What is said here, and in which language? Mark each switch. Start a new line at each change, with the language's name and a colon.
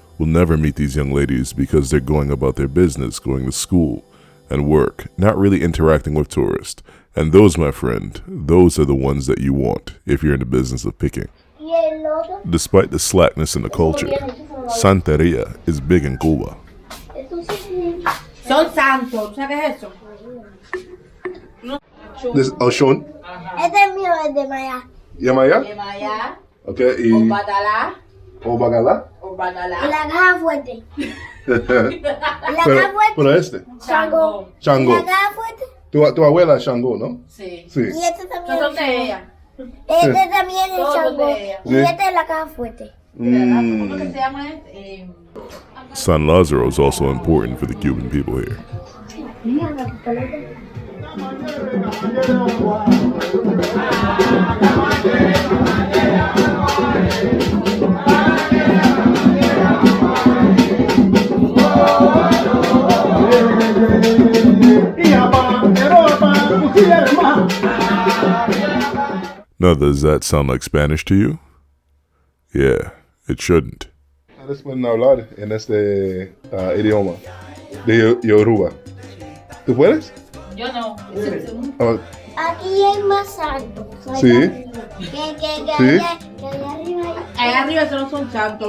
English: will never meet these young ladies because they're going about their business, going to school and work, not really interacting with tourists. And those, my friend, those are the ones that you want if you're in the business of picking. Despite the slackness in the culture, Santeria is big in Cuba.
Spanish: Son santos, ¿sabes qué es eso?
English: This Oshun.
Spanish: Este es mío, es de Maya. Yamaya? De Maya.
English: Okay.
Spanish: O Batalá. Obagala. O Batalá. Y la caja fuerte. La caja fuerte. Pero este. Chango. Chango. ¿Y la caja fuerte? Tu abuela es Chango, ¿no? Sí. Sí. Y este también es Chango. Este también es Chango. Y este es la caja fuerte. ¿Cómo que se llama este?
English: San Lazaro is also important for the Cuban people here. Now, does that sound like Spanish to you? Yeah, it shouldn't.
Spanish: Ustedes pueden hablar en este idioma de Yoruba. ¿Tú puedes? Yo no. Aquí hay más alto. Sí. Sí. Allá arriba esos no son santos.